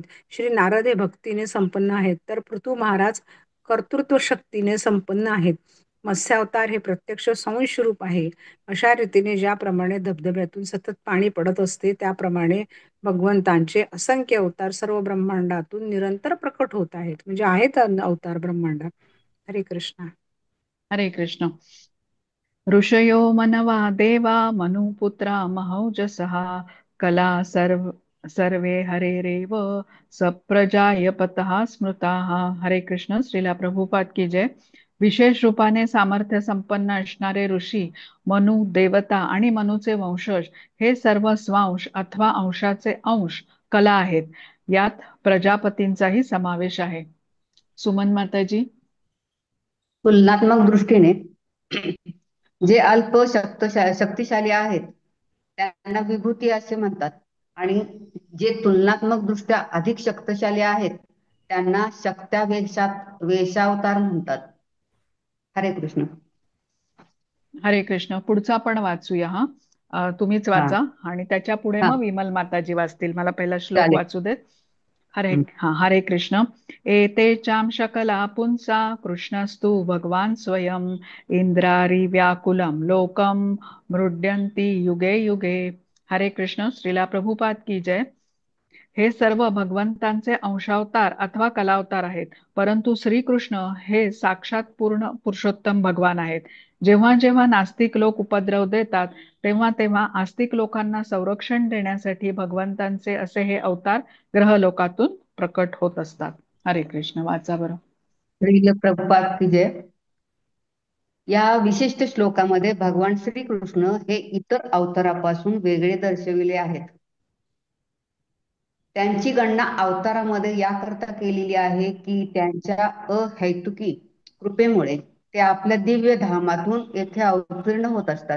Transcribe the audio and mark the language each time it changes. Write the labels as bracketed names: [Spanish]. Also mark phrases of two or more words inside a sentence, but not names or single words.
[Marathi] श्री नारद हे भक्तीने संपन्न आहेत, तर पृथू महाराज कर्तृत्व शक्तीने संपन्न आहेत. मत्स्यावतार हे प्रत्यक्ष संशरूप आहे. अशा रीतीने ज्याप्रमाणे धबधब्यातून सतत पाणी पडत असते, त्याप्रमाणे भगवंतांचे असंख्य अवतार सर्व ब्रह्मांडातून निरंतर प्रकट होत आहेत. म्हणजे आहेत अवतार ब्रह्मांडात. हरे कृष्ण. हरे कृष्ण. [Sanskrit] ऋषयो मनवा देवा मनुपुत्रा महौजसः कला सर्वे हरेरेव सप्रजायपतः स्मृताः. [Marathi] हरे कृष्ण. श्रीला प्रभुपाद की जय. विशेष रूपाने सामर्थ्य संपन्न असणारे ऋषी, मनु, देवता आणि मनुचे वंशज हे सर्व स्वांश अथवा अंशाचे अंश कला आहेत. यात प्रजापतींचाही समावेश आहे. सुमन माताजी. तुलनात्मक दृष्टीने जे अल्प शक्तिशाली आहेत त्यांना विभूती असे म्हणतात, आणि जे तुलनात्मक दृष्ट्या अधिक शक्तिशाली आहेत त्यांना वेशावतार म्हणतात. हरे कृष्ण. हरे कृष्ण. पुढचा पण वाचूया हा. तुम्हीच हा वाचा आणि त्याच्या पुढे हा मग विमल माताजी वाचतील. मला पहिला श्लोक चालेल. वाचू देत. हरे हं. हरे कृष्ण. [Sanskrit] एते चाम शकला पुंसा कृष्णस्तु भगवान स्वयं इंद्रारी व्याकुलम लोकम मृड्यंती युगे युगे. [Marathi] हरे कृष्ण. श्रीला प्रभुपाद की जय. हे सर्व भगवंतांचे अंशावतार अथवा कलावतार आहेत, परंतु श्रीकृष्ण हे साक्षात पूर्ण पुरुषोत्तम भगवान आहेत. जेव्हा जेव्हा नास्तिक लोक उपद्रव देतात, तेव्हा तेव्हा आस्तिक लोकांना संरक्षण देण्यासाठी भगवंतांचे असे हे अवतार ग्रहलोकातून प्रकट होत असतात. हरे कृष्ण. वाचा बरं. श्रील प्रभुपाद की जय. या विशिष्ट श्लोकामध्ये भगवान श्रीकृष्ण हे इतर अवतारापासून वेगळे दर्शविले आहेत. त्यांची गणना अवतारामध्ये याकरता केलेली आहे की त्यांच्या अहैतुकी कृपेमुळे ते आपल्या दिव्य धामातून येथे अवतीर्ण होत असतात.